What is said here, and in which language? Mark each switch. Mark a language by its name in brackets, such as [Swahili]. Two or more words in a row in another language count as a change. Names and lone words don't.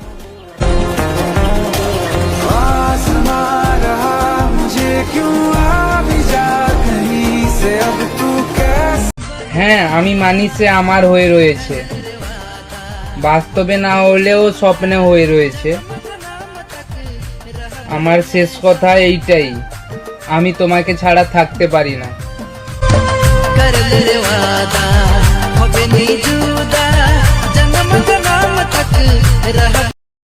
[Bangla] হ্যাঁ, আমি মানি সে আমার হয়ে রয়েছে, বাস্তবে না হলেও স্বপ্নে হয়ে রয়েছে। আমার শেষ কথা এইটাই, আমি তোমাকে ছাড়া থাকতে পারি না। [Hindi] कर ले वादा, हो नहीं जुदा, जन्म जन्म तक रह